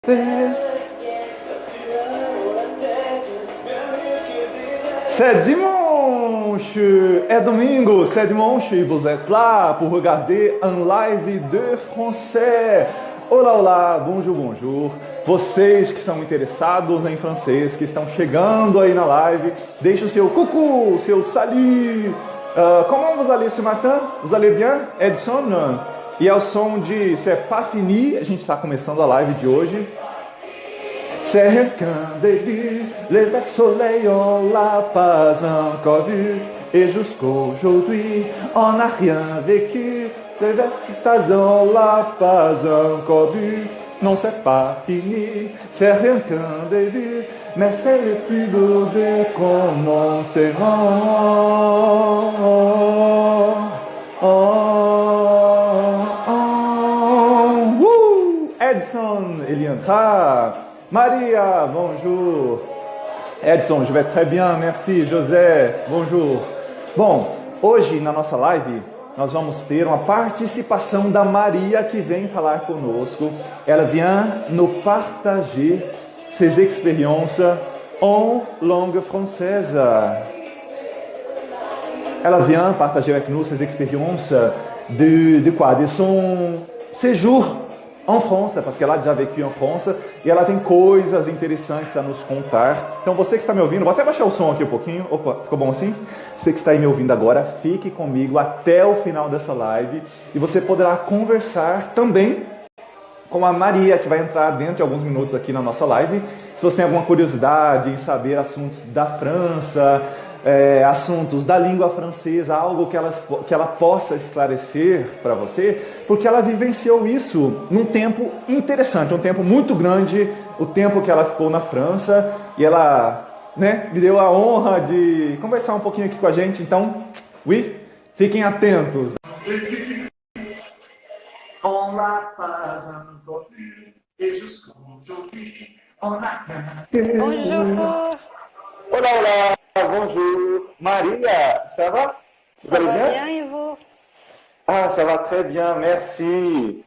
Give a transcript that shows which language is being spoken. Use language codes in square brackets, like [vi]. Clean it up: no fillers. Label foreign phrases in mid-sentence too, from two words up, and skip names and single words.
[fr] C'est dimanche, [pt] é domingo, [fr] c'est dimanche, vous êtes là pour regarder un live de français. [pt] Olá, olá, [fr] bonjour, bonjour. [pt] Vocês que são interessados em francês, que estão chegando aí na live, deixe o seu coucou, o seu salut. [fr] Comment vous allez ce matin? Vous allez bien, [pt] Edson? E ao som de C'est pas fini, a gente está começando a live de hoje. [fr] C'est qu'un début, le soleil on l'a pas encore vu, et jusqu'aujourd'hui on n'a rien vécu, le vestige on l'a pas encore vu, non c'est pas fini, c'est rien qu'un début, mais c'est le plus beau de commencement. [pt] Edson, ele entra. Maria, [fr] bonjour. Edson, je vais très bien, merci. José, bonjour. [pt] Bom, hoje na nossa live nós vamos ter uma participação da Maria que vem falar conosco. [fr] Ela vient nous partager ses expériences en langue française. Ela vient partager avec nous ses expériences de quoi? De son séjour en France, parce qu'elle a déjà vécu en France [pt] e ela tem coisas interessantes a nos contar. Então você que está me ouvindo, vou até baixar o som aqui um pouquinho. Opa, ficou bom assim? Você que está aí me ouvindo agora, fique comigo até o final dessa live e você poderá conversar também com a Maria, que vai entrar dentro de alguns minutos aqui na nossa live. Se você tem alguma curiosidade em saber assuntos da França, assuntos da língua francesa, algo que ela possa esclarecer para você, porque ela vivenciou isso num tempo interessante, um tempo muito grande, o tempo que ela ficou na França, e ela, me deu a honra de conversar um pouquinho aqui com a gente. Então, oui, fiquem atentos. [fr] On l'a pas encore vu, et jusqu'aujourd'hui, on a... Bonjour. [pt] Olá, olá, [fr] bonjour. Maria, ça va? Ça va bien et vous? Ah, ça va très bien, merci.